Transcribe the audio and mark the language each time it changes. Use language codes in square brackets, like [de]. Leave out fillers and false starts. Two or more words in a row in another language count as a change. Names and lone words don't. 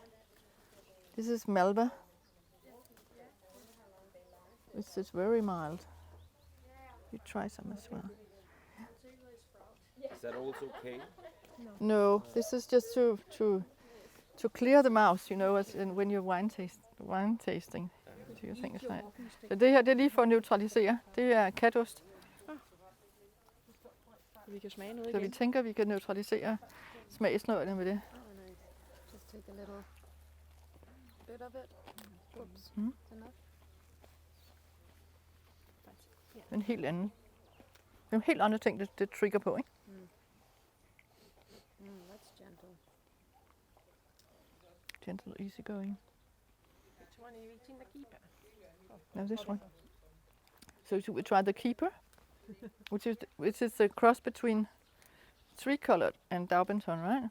[en] This is Melba, which is very mild. You try some as well. Is that also okay? No, this is just to clear the mouth, you know, as in when you're wine tasting. Do you think it's right? [da] Så det her, det er lige for at neutralisere. Det er katost. Vi kan smage noget Så vi igen. tænker, vi kan neutralisere smagsnøglerne med det. [en] Oh, nice. Just take a little bit of it. Oops. Mm. Enough. [da] En helt anden. Det er en helt andre ting, det trigger på, ikke? [en] That's gentle. Gentle, easy going. Which one are you eating? The keeper? No, this one. So should we try the keeper, which is the cross between three-colored and Daubenton, right?